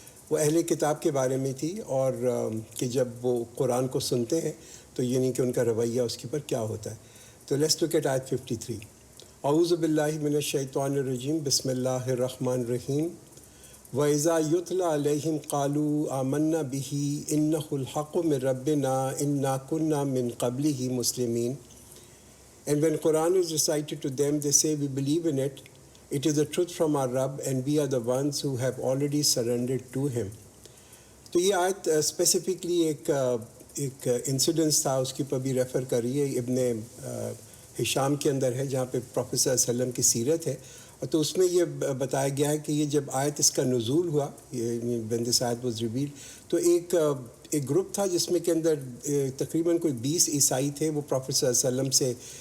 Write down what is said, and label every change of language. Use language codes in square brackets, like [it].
[ur] وہ اہل کتاب کے بارے میں تھی، اور کہ جب وہ قرآن کو سنتے ہیں تو یعنی کہ ان کا رویہ اس کے اوپر کیا ہوتا ہے۔ تو [en] Let's look at آیت 53۔ [ar] اعوذ باللہ من الشیطان الرجیم، بسم اللہ الرحمن الرحیم۔ وَإِذَا يُتْلَى عَلَيْهِمْ قَالُوا آمَنَّا بِهِ إِنَّهُ الْحَقُّ مِنْ رَبِّنَا إِنَّا كُنَّا مِنْ قَبْلِهِ مُسْلِمِينَ. [en] And when Quran is recited to them, they say, we believe in it. It is the truth from our Rabb, and we are the ones who have already surrendered to him. [ur] تو یہ آیت specifically ایک incidence تھا، اس کی پر بھی refer کر رہی ہے، ابن ہشام کے اندر ہے، جہاں پہ پروفیٹ صلی اللہ علیہ وسلم کی سیرت ہے۔ تو اس میں یہ بتایا گیا ہے کہ یہ جب آیت اس کا نزول ہوا، [en] when this ayat was revealed، [ur] تو ایک گروپ تھا جس میں کے اندر تقریباً کوئی 20 عیسائی تھے، وہ پروفیٹ صلی اللہ علیہ وسلم سے